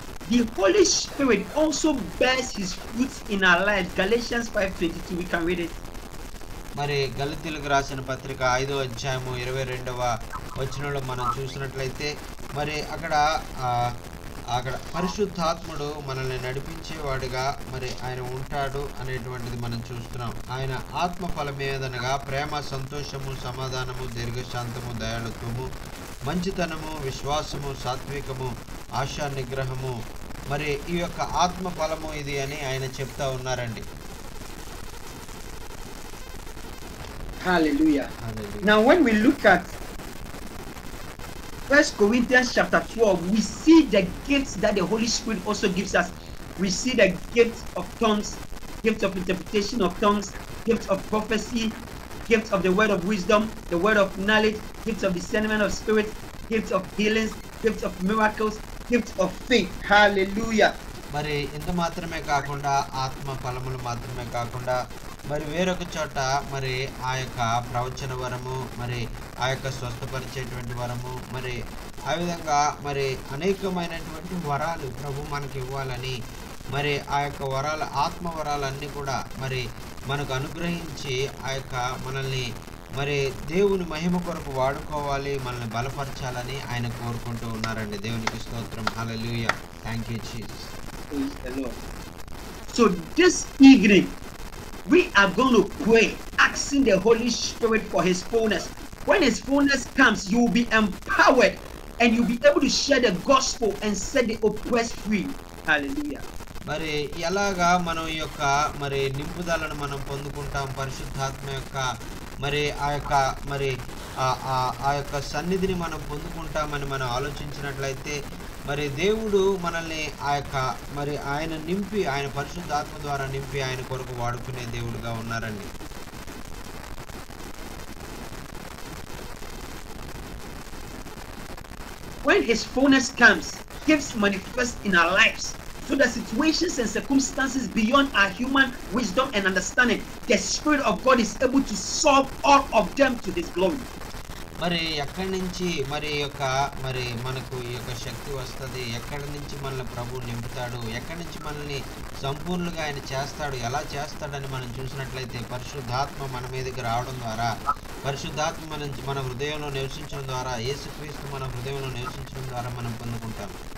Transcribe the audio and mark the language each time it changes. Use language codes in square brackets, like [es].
[en] The Holy Spirit also bears His fruits in our lives. Galatians 5:22. We can read it. [te] మరి గలతీయులకు రాసిన పత్రిక 5వ అధ్యాయము 22వ వచనంలో మనం చూసినట్లయితే మరి అక్కడ అక్కడ పరిశుద్ధాత్ముడు మనల్ని నడిపించేవాడుగా మరి ఆయన ఉంటాడు అనేటువంటిది మనం చూస్తున్నాం. ఆయన ఆత్మ ఫలమేదనగా ప్రేమ, సంతోషము, సమాధానము, దీర్ఘశాంతము, దయాళుత్వము, మంచితనము, విశ్వాసము, సాత్వికము, ఆశా నిగ్రహము. మరి ఈ యొక్క ఆత్మ ఫలము ఇది అని ఆయన చెప్తా ఉన్నారండి. [en] Hallelujah. Now when we look at 1 Corinthians chapter 12, we see the gifts that the Holy Spirit also gives us. We see the gift of tongues, gift of interpretation of tongues, gift of prophecy, gift of the word of wisdom, the word of knowledge, gift of discernment of spirit, gift of healings, gift of miracles, gift of faith. Hallelujah. [te] మరి ఇంత మాత్రమే కాకుండా ఆత్మ ఫలములు మాత్రమే కాకుండా మరి వేరొక చోట మరి ఆ యొక్క ప్రవచన వరము, మరి ఆ యొక్క స్వస్థపరిచేటువంటి వరము, మరి ఆ విధంగా మరి అనేకమైనటువంటి వరాలు ప్రభు మనకి ఇవ్వాలని, మరి ఆ యొక్క వరాల ఆత్మ వరాలన్నీ కూడా మరి మనకు అనుగ్రహించి ఆ యొక్క మనల్ని మరి దేవుని మహిమ కొరకు వాడుకోవాలి, మనల్ని బలపరచాలని ఆయన కోరుకుంటూ ఉన్నారండి. దేవునికి స్తోత్రం. హల్లెలూయా. [en] Thank you Jesus. Praise the Lord. So this evening we are going to pray, asking the Holy Spirit for His fullness. When His fullness comes, you will be empowered and you'll be able to share the gospel and set the oppressed free. Hallelujah. [te] మరి ఎలాగా మనం ఈ యొక్క మరి నింపుదలను మనం పొందుకుంటాం, పరిశుద్ధాత్మ యొక్క మరి ఆ యొక్క మరి ఆ యొక్క సన్నిధిని మనం పొందుకుంటామని మనం ఆలోచించినట్లయితే మరి దేవుడు మనల్ని ఆ యొక్క మరి ఆయన నింపి, ఆయన పరిశుద్ధాత్మ ద్వారా నింపి ఆయన కొరకు వాడుకునే దేవుడుగా ఉన్నారండి. [en] When His fullness comes, gifts manifest in our lives. So the situations and circumstances beyond our human wisdom and understanding, the Spirit of God is able to solve all of them to His glory. [te] మరి ఎక్కడి నుంచి మరి యొక్క మరి మనకు ఈ యొక్క శక్తి వస్తుంది, ఎక్కడి నుంచి మనల్ని ప్రభు నింపుతాడు, ఎక్కడి నుంచి మనల్ని సంపూర్ణంగా ఆయన చేస్తాడు, ఎలా చేస్తాడని మనం చూసినట్లయితే పరిశుద్ధాత్మ మన మీదకి రావడం ద్వారా, పరిశుద్ధాత్మ మన హృదయంలో నివసించడం ద్వారా, యేసుక్రీస్తు మన హృదయంలో నివసించడం ద్వారా మనం పొందుకుంటాం.